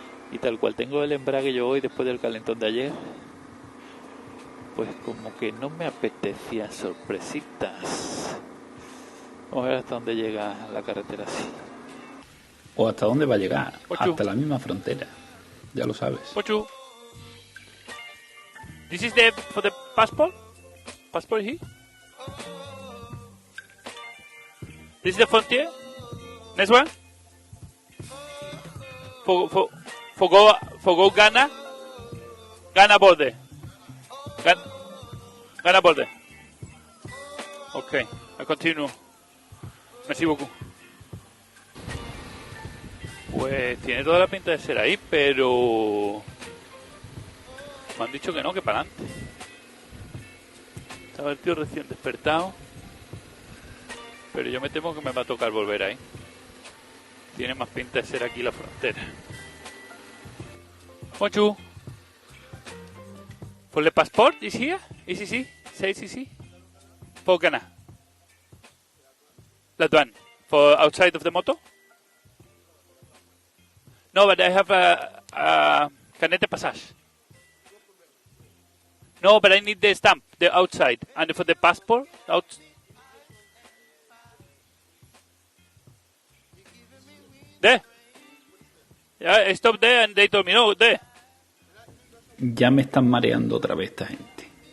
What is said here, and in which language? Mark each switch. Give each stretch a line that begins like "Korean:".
Spanish: Y tal cual tengo el embrague yo hoy después del calentón de ayer, pues como que no me apetecían sorpresitas. Vamos a ver hasta dónde llega la carretera así. O hasta dónde va a llegar. Ocho. Hasta la misma frontera. Ya lo sabes. Ochu.
English: This is for the passport? Passport here? This is the frontier? Next one? For go Ghana? Ghana border. Ghana border. Okay, I continue.
French: Merci beaucoup.
Spanish: Pues tiene toda la pinta de ser ahí, pero me han dicho que no, que para adelante. Estaba el tío recién despertado, pero yo me temo que me va a tocar volver ahí. Tiene más pinta de ser aquí la frontera.
French: Bonjour.
English: For the passport is here? Is it? Say is For Ghana. That one. For outside of the moto? No, but I have a carnet de passage. No, but I need the stamp, the outside. And for the passport, there. Yeah, I stopped there and they told me, no, there.
Spanish: Ya me están mareando otra vez esta gente.